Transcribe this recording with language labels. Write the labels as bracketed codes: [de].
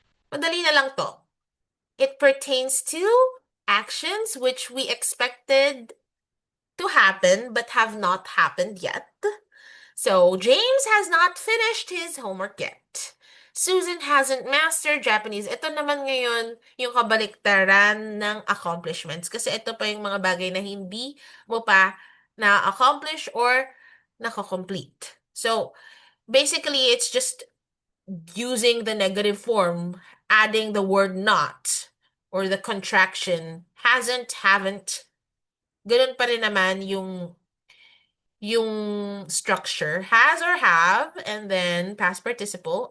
[tl] Madali na lang to. [en] It pertains to actions which we expected to happen but have not happened yet. So, James has not finished his homework yet. Susan hasn't mastered Japanese. [tl] Ito naman ngayon yung kabaliktaran ng accomplishments. Kasi ito pa yung mga bagay na hindi mo pa na-accomplish or nako-complete. [en] So, basically, it's just using the negative form, adding the word not or the contraction hasn't, haven't. [tl] Ganun pa rin naman yung [en] structure, has or have, and then past participle.